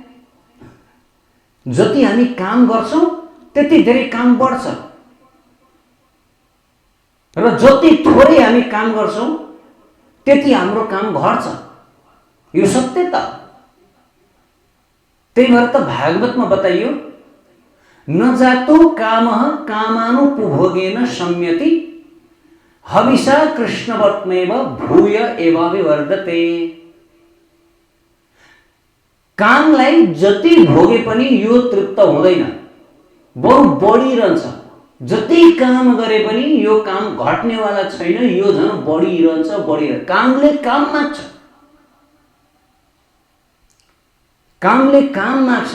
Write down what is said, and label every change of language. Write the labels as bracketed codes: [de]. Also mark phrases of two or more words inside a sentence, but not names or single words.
[ne] जति हामी काम गर्छौँ त्यति धेरै काम बढ्छ र जति थोरै हामी काम गर्छौँ त्यति हाम्रो काम घट्छ। यो सत्यता। त्यही भएर त भागवतमा बताइयो, [sa] न जातो कामः कामानुपभोगेन संयति हविषा कृष्णवत्मेव भूय एवाभिवर्धते। [ne] कामलाई जति भोगे पनि यो तृप्त हुँदैन, बरु बढिरहन्छ। जति काम गरे पनि यो काम घट्नेवाला छैन, यो झन् बढिरहन्छ। कामले काम माग्छ, कामले काम माग्छ।